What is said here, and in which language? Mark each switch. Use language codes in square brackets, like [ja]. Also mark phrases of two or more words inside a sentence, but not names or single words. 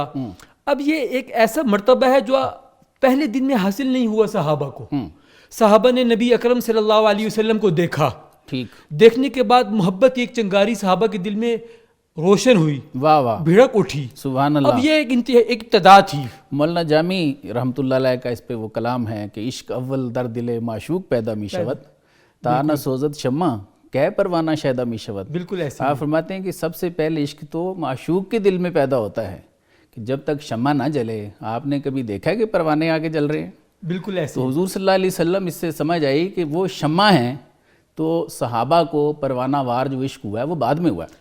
[ur] اب یہ ایک ایسا مرتبہ ہے جو پہلے دن میں حاصل نہیں ہوا صحابہ کو. صحابہ نے نبی اکرم [ar] صلی اللہ علیہ وسلم [ur] کو دیکھا. ٹھیک. دیکھنے کے بعد محبت کی ایک چنگاری صحابہ کے دل میں روشن ہوئی، واہ واہ، بھڑک اٹھی. [ar] سبحان اللہ. [ur] اب یہ ایک ابتدا تھی. [fa] مولانا جامی [ar] رحمۃ اللہ علیہ [ur] کا اس پہ وہ کلام ہے کہ [fa] عشق اول در دل معشوق پیدا می شود تا نہ سوزد شمع کہ پروانہ شیدہ می شود. [ur] بالکل ایسے آپ فرماتے ہیں کہ سب سے پہلے عشق تو معشوق کے دل میں پیدا ہوتا ہے کہ جب تک شمع نہ جلے. آپ نے کبھی دیکھا کہ پروانے آگے جل رہے ہیں؟ بالکل ایسے. تو حضور [ar] صلی اللہ علیہ وسلم [ur] اس سے سمجھ آئی کہ وہ شمع ہیں، تو صحابہ کو پروانہ وار جو عشق ہوا ہے وہ بعد میں ہوا ہے.